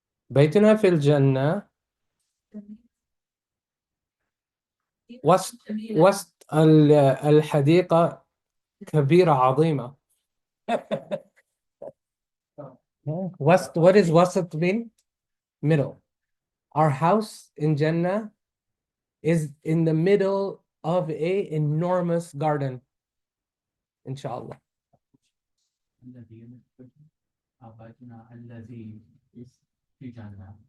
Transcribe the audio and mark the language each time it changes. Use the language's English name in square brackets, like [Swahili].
[Arabic] بيتنا في الجنة وسط الحديقة كبيرة عظيمة. [English] What is وسط mean? Middle. Our house in Jannah is in the middle of a enormous garden. Inshallah. [Arabic] الذي بيتنا الذي is في جنة.